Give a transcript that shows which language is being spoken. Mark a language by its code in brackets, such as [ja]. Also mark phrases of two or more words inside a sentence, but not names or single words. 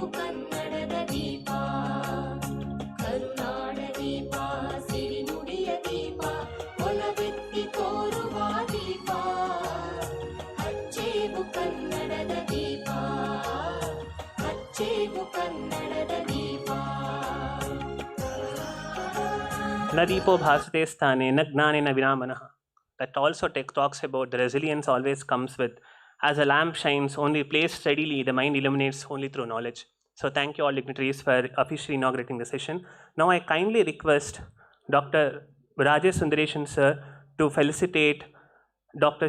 [kn] ಕನ್ನಡದ ದೀಪ, ಕರುನಾಡ ದೀಪ, ಸಿರಿನುಡಿಯ ದೀಪ, ಒಲವೆತ್ತಿ ತೋರುವ ದೀಪ, ಹಚ್ಚೇವು ಕನ್ನಡದ ದೀಪ, ಹಚ್ಚೇವು ಕನ್ನಡದ ದೀಪ. [sa] ನ ದೀಪೋ ಭಾಸತೆ ಸ್ಥಾನೆ ನ ಜ್ಞಾನೇನ ವಿನಾ ಮನಃ. [en] That also talks about the resilience always comes with, as a lamp shines only placed steadily, the mind illuminates only through knowledge. So thank you all dignitaries for officially inaugurating the session. Now I kindly request Dr. Rajesh Sundaresan sir to felicitate Dr.